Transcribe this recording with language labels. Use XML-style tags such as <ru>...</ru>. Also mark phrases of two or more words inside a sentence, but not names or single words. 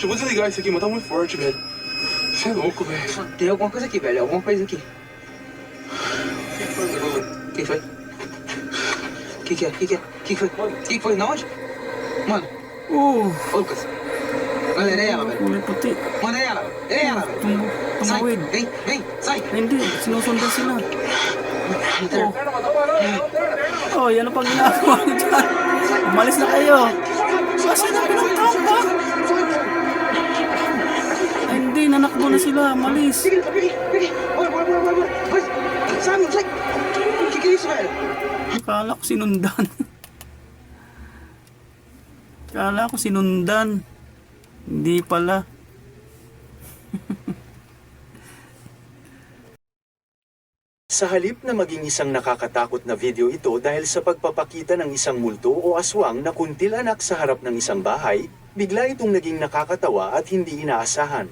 <pt>Eu vou desligar isso aqui, mano. Tá muito forte, velho. Você é louco, velho. Tem alguma coisa aqui, velho. Alguma coisa aqui. O que foi? O que é? O que é? O que foi? O que foi? Na onde? Mano, ô Lucas. Mano, é ela, velho.</pt> <tl>Kulay puti.</tl> <pt>Mano, é ela. É ela, velho. Sai.</pt> <tl>Tumawid.</tl> <pt>Vem, sai.</pt> <tl>Ay, hindi, sinusundan sila. Oh, yan ang pag ginagawa niyo dyan. Umalis na kayo. Kasi na pinagtamba. Ay, hindi, nanakbo na sila. Umalis.</tl> <pt>Peguei. Bora. Vai. Sai, mano, sai. O que é isso, velho?</pt> <tl>Akala ko sinundan. Akala ko sinundan. Hindi pala. Sa halip na maging isang nakakatakot na video ito dahil sa pagpapakita ng isang multo o aswang na kuntilanak sa harap ng isang bahay, bigla itong naging nakakatawa at hindi inaasahan.</tl>